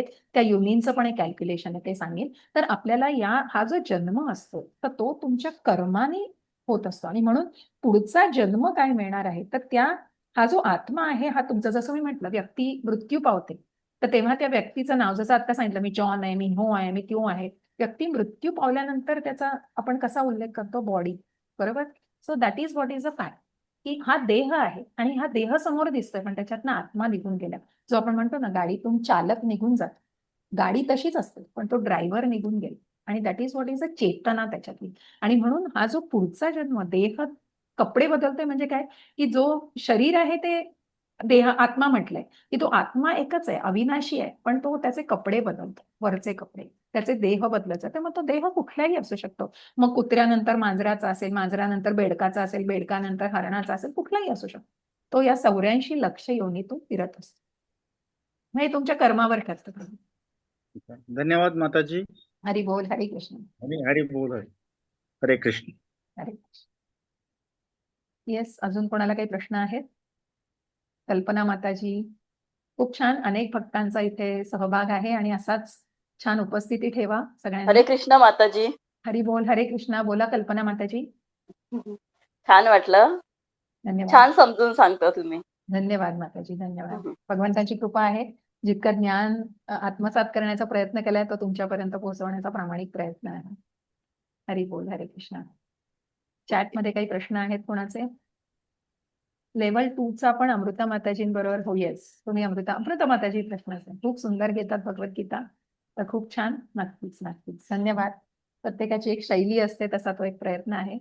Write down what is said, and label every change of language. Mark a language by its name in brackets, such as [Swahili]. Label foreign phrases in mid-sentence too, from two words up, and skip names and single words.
[Marathi] त्या योनींचं पण एक कॅल्क्युलेशन आहे, ते सांगेन. तर आपल्याला हा जो जन्म असतो तर तो तुमच्या कर्माने होत असतो, आणि म्हणून पुढचा जन्म काय मिळणार आहे तर हा जो आत्मा आहे हा तुमचा, जसं मी म्हटलं, व्यक्ती मृत्यू पावते तर तेव्हा त्या व्यक्तीचं नाव, जसं आता सांगितलं, मी जॉन आहे, मी हो आहे, मी त्यो आहे. व्यक्ती मृत्यू पावल्यानंतर त्याचा आपण कसा उल्लेख करतो, बॉडी, बरोबर. [English] So that is what is a fact, [Marathi] की हा देह आहे आणि हा देह समोर दिसतोय पण त्याच्यातनं आत्मा निघून गेला. जो आपण म्हणतो ना, गाडीतून चालक निघून जात, गाडी तशीच असते पण तो ड्रायव्हर निघून गेला, आणि [English] that is what is a [Marathi] चेतना त्याच्यातली. आणि म्हणून हा जो पुढचा जन्म, देह कपडे बदलतोय म्हणजे काय, की जो शरीर आहे ते देह, आत्मा म्हटलंय की तो आत्मा एकच आहे, अविनाशी आहे, पण तो त्याचे कपडे बदलतो, वरचे कपडे, त्याचे देह बदलत जाते. मग तो देह कुठलाही असू शकतो. मग कुत्र्यानंतर मांजराचा असेल, मांजरानंतर बेडकाचा असेल, बेडकानंतर हरणाचा असेल, कुठलाही असू शकतो. तो या 84 लक्ष योनीतून फिरत असतो. म्हणजे तुमच्या कर्मावर ठरतं. धन्यवाद माताजी. हरी बोल. हरे कृष्ण. हरी बोल. हरे कृष्ण. हरे कृष्ण. येस, अजून कोणाला काही प्रश्न आहेत? कल्पना माताजी, खूप छान, अनेक भक्तांचा इथे सहभाग आहे आणि असाच छान उपस्थिती ठेवा सगळ्यांनी. हरे कृष्ण माताजी. हरी बोल. हरे कृष्णा. बोला कल्पना माताजी. छान वाटलं. धन्यवाद. छान समजून सांगता तुम्ही. धन्यवाद माताजी. धन्यवाद. भगवंताची कृपा आहे. जितकं ज्ञान आत्मसात करण्याचा प्रयत्न केलाय तो तुमच्यापर्यंत पोहोचवण्याचा प्रामाणिक प्रयत्न आहे. हरी बोल. हरे कृष्णा. चॅट मध्ये काही प्रश्न आहेत कोणाचे? लेवल 2 चा पण अमृता माताजींबरोबर. हो, येस, तुम्ही अमृता माताजी प्रश्न असेल, खूप सुंदर घेतात भगवद्गीता, तर खूप छान. नक्कीच नक्कीच. धन्यवाद. प्रत्येकाची एक शैली असते, तसा तो एक प्रयत्न आहे.